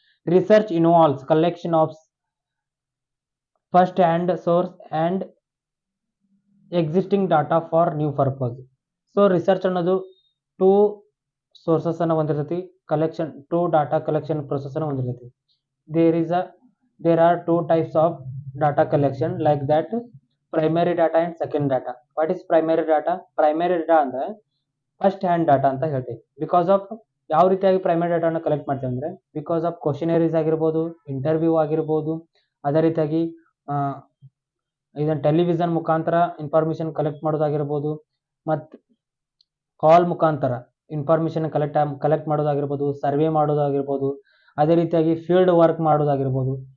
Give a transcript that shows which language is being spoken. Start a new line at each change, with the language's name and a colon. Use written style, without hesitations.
English: Research involves collection of first hand source and existing data for new purpose.
Kannada: So research ಅನ್ನೋದು two sources ಅನ್ನು ಹೊಂದಿರ್ತೈತಿ, collection two data collection process ಅನ್ನು ಹೊಂದಿರ್ತೈತಿ.
English: there are two types of data collection like that, primary data and second data. What is primary data?
Kannada: Primary data ಅಂದ್ರೆ first hand data ಅಂತ ಹೇಳ್ತೀವಿ.
English: because of
Kannada: ಯಾವ ರೀತಿಯಾಗಿ primary ಡಾಟಾನ collect ಮಾಡ್ತೀವಿ ಅಂದರೆ, because of questionnaires ಆಗಿರ್ಬೋದು, ಇಂಟರ್ವ್ಯೂ ಆಗಿರ್ಬೋದು, ಅದೇ ರೀತಿಯಾಗಿ ಇದನ್ನು ಟೆಲಿವಿಷನ್ ಮುಖಾಂತರ ಇನ್ಫಾರ್ಮೇಷನ್ ಕಲೆಕ್ಟ್ ಮಾಡೋದಾಗಿರ್ಬೋದು, ಮತ್ತು ಕಾಲ್ ಮುಖಾಂತರ ಇನ್ಫಾರ್ಮೇಷನ್ ಕಲೆಕ್ಟ್ ಮಾಡೋದಾಗಿರ್ಬೋದು, ಸರ್ವೆ ಮಾಡೋದಾಗಿರ್ಬೋದು, ಅದೇ ರೀತಿಯಾಗಿ ಫೀಲ್ಡ್ ವರ್ಕ್ ಮಾಡೋದಾಗಿರ್ಬೋದು.